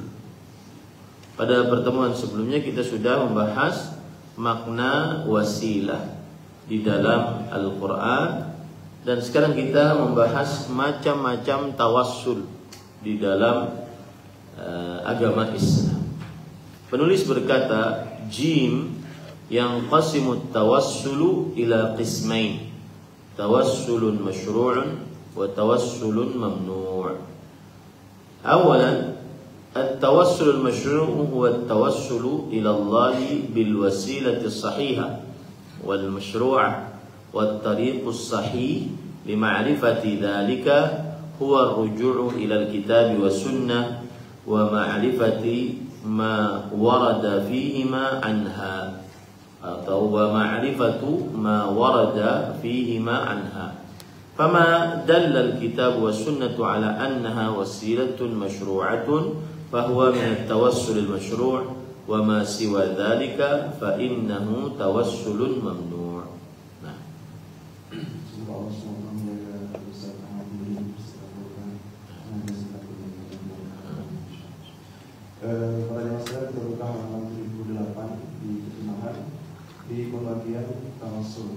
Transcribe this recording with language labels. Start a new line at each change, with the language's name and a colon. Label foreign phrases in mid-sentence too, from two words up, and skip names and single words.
Indonesian: Pada pertemuan sebelumnya kita sudah membahas makna wasilah di dalam Al-Quran, dan sekarang kita membahas macam-macam tawassul di dalam agama Islam. Penulis berkata,
Arabic: جيم ينقسم التوسل إلى قسمين، توسل مشروع وتوسل ممنوع'. أولًا، التوسل المشروع هو التوسل إلى الله بالوسيلة الصحيحة والمشروعة والطريق الصحيح لمعرفة ذلك هو الرجوع إلى الكتاب والسنة ومعرفة ما ورد فيهما عنها، atau ومعرفة ما ورد فيهما عنها. فما دل الكتاب والسنة على أنها وسيلة مشروعة فهو من التوسل المشروع وما سوى ذلك فإنه توسل ممنوع'.
Indonesian: Nah, pada masalah terbuka halaman 1008 di terjemahan di pembagian tawassul.